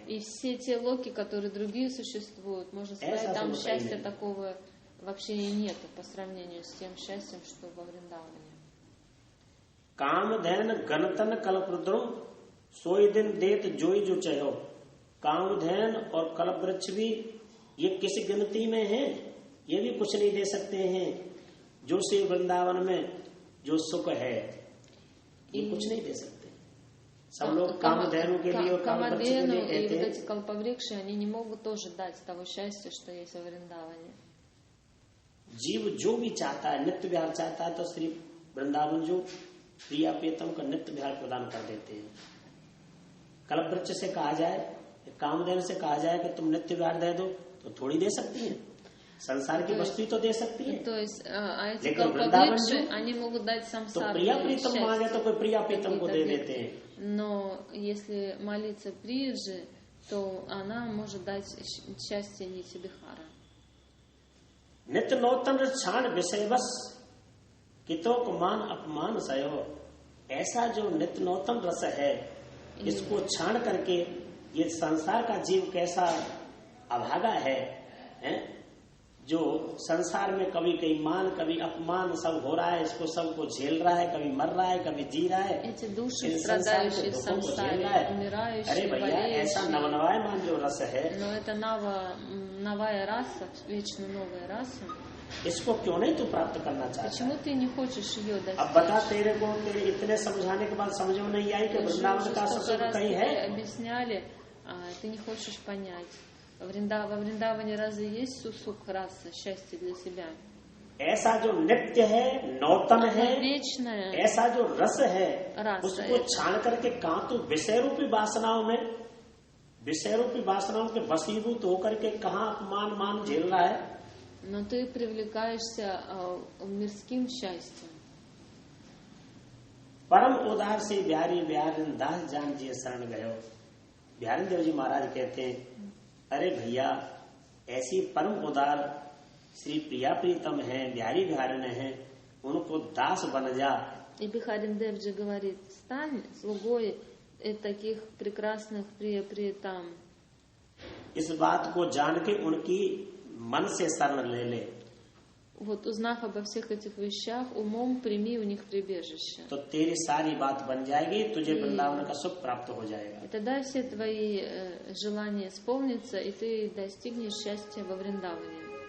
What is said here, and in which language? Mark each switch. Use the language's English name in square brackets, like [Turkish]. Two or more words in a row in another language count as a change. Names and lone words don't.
[Russian] и все те локи, которые другие существуют, можно сказать, там счастья такого вообще и нету по сравнению с тем счастьем, что во Вриндаване. [Hindi] कामधेन गणतन कल्परुद्रो, सोई दिन देत जोई जो चहो। कामधेन और कल्प वृक्ष भी ये किसी गिनती में है, ये भी कुछ नहीं दे सकते हैं जो श्री वृंदावन में जो सुख है, ये कुछ नहीं दे सकते। सब लोग कामधेनु के लिए और कल्प वृक्ष के [Russian] Камадену [Hindi] लिए [Russian] и [Hindi] कहते [Russian] вот [Hindi] हैं। [Russian] эти калпаврикши, они не могут тоже дать того счастья, что есть во Вриндаване. [Hindi] जीव जो भी चाहता है, नित्य विहार चाहता है, तो श्री वृंदावन जो प्रिया प्रियतम का नित्य विहार प्रदान कर देते हैं। कल्प वृक्ष से कहा जाए, कामधेनु से कहा जाए कि तुम नित्य विहार दे दो, तो थोड़ी दे सकती है। संसार की वस्तु तो दे सकती है, [Russian] То есть, а эти [Hindi] लेकिन वृंदावन [Russian] калпаврикши, [Hindi] जो [Russian] они могут дать [Hindi] तो [Russian] самсару [Hindi] प्रिया [Russian] или [Hindi] प्रीतम [Russian] счастье. [Hindi] मांगे तो कोई प्रिया प्रीतम को [Russian] какие-то [Hindi] दे [Russian] объекты. [Hindi] देते हैं. [Russian] Но если молиться Приджи, то она может дать счастье Нитибихара. [Hindi] नित्य नौतन क्षण विषयवश कितोक मान अपमान सयो, ऐसा जो नित्य नौतन रस है इसको छान करके ये संसार का जीव कैसा अभागा है, जो संसार में कभी कहीं मान कभी अपमान सब हो रहा है, इसको सबको झेल रहा है, कभी मर रहा है कभी जी रहा है, [Russian] Эти души, [Hindi] इन संसार के [Russian] страдающие в [Hindi] दुखों को झेल [Russian] самсаре, [Hindi] रहा है. अरे [Russian] умирающие, [Hindi] भैया ऐसा [Russian] болеющие. [Hindi] नवनवायमान जो रस है [Russian] Но это новая раса, вечно новая раса. [Hindi] इसको क्यों नहीं तू प्राप्त करना चाहता? [Russian] Почему ты не хочешь ее [Hindi] अब बता, [Russian] достичь? [Hindi] तेरे को तेरे इतने समझाने के बाद समझ में नहीं आई कि वृंदावन का [Russian] Столько [Hindi] सुख [Russian] раз [Hindi] कहीं [Russian] тебе [Hindi] है? [Russian] объясняли, ты не хочешь понять. Во Вриндаване разве есть сусук раса, счастье для себя? [Hindi] ऐसा जो नित्य है, नौतन है, [Russian] Вечное [Hindi] ऐसा जो रस है, रस उसको है. छान करके कहाँ तू विषय रूपी वासनाओं में, विषय रूपी वासनाओं के वशीभूत होकर के कहाँ अपमान मान झेल रहा है? [Russian] Но ты привлекаешься мирским счастьем. [Hindi] परम उदार से बिहारी बिहारिन दास जान जी शरण गयो. बिहारी देव जी महाराज कहते हैं, अरे भैया ऐसी परम उदार श्री प्रिया प्रीतम है, बिहारी बिहारिन है, उनको दास बन जा. [Russian] И Бихарин Девджи говорит, стань слугой таких прекрасных приятам. [Hindi] इस बात को जान के उनकी मन से शरण ले ले. [Russian] Вот узнав обо всех этих вещах, умом прими у них прибежище. [Hindi] तो तेरी सारी बात बन जाएगी, तुझे वृंदावन का सुख प्राप्त हो जाएगा. [Russian] И тогда все твои желания исполнятся, и ты достигнешь счастья во Вриндаване.